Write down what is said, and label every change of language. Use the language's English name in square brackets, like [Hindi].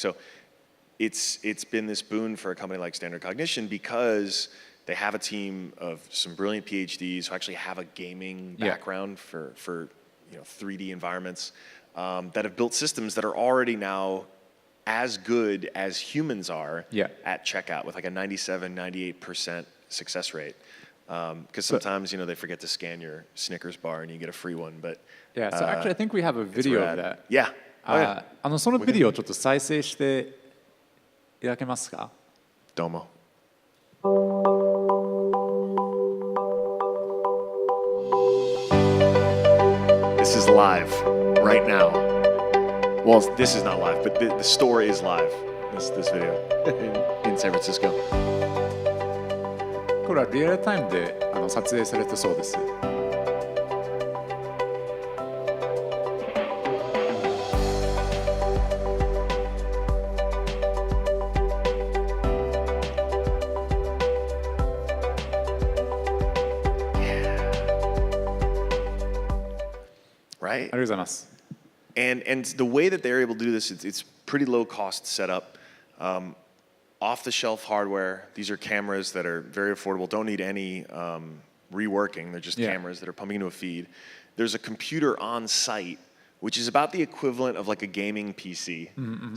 [English] So it's been this boon for a company like Standard Cognition because they have a team of some brilliant PhDs who actually have a gaming background for 3D environments that have built systems that are already now as good as humans are at checkout with like a 97-98% success rate. Because sometimes they forget to scan your Snickers bar and you get a free one. But so actually I think we have a video of that. [Japanese] そのビデオをちょっと再生していただけますか？どうも。 [English] This is live right now. Well, this is not live, but the store is live. This video in San Francisco. [Japanese] これはリアルタイムで撮影されてそうです。 [English] Right? [Japanese] ありがとうございます。 [English] And the way that they're able to do this, it's pretty low cost setup. Off-the-shelf hardware. These are cameras that are very affordable, don't need any reworking. They're just cameras that are pumping into a feed. There's a computer on site, which is about the equivalent of like a gaming PC.